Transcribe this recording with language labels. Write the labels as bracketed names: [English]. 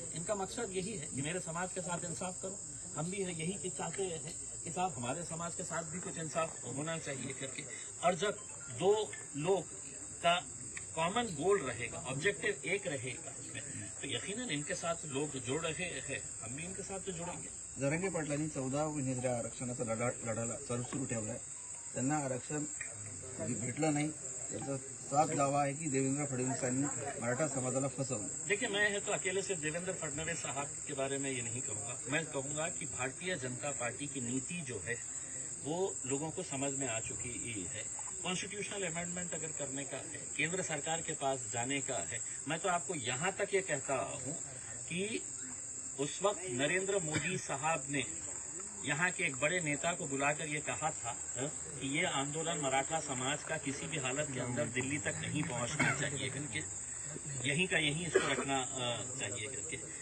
[Hindi] इनका मकसद यही है कि मेरे समाज के साथ इंसाफ करो. हम भी यही चाहते हैं कि साहब हमारे समाज के साथ भी कुछ इंसाफ होना चाहिए करके. और जब दो लोग का कॉमन गोल रहेगा, ऑब्जेक्टिव एक रहेगा इसमें, तो यकीनन इनके साथ लोग जुड़ रहे हैं, हम भी इनके साथ तो जुड़ेंगे. [Marathi] जरांगे पाटलांनी 14 महिन्याच्या आरक्षणाचा लढा सुरू ठेवलाय. त्यांना आरक्षण भेटलं नाही. त्याचा साफ दावा [Hindi] है कि [Marathi] देवेंद्र फडणवीसांनी मराठा समाजाला फसवलं. [Hindi] देखिए, मैं तो अकेले से देवेंद्र फडणवीस साहब के बारे में ये नहीं कहूँगा. मैं कहूँगा कि भारतीय जनता पार्टी की नीति जो है वो लोगों को समझ में आ चुकी है. कॉन्स्टिट्यूशनल अमेंडमेंट अगर करने का है, केंद्र सरकार के पास जाने का है, मैं तो आपको यहाँ तक ये कहता हूँ कि उस वक्त नरेंद्र मोदी साहब ने यहाँ के एक बड़े नेता को बुलाकर ये कहा था कि ये आंदोलन मराठा समाज का किसी भी हालत के अंदर दिल्ली तक नहीं पहुँचना चाहिए करके, यहीं का यहीं इसको रखना चाहिए करके.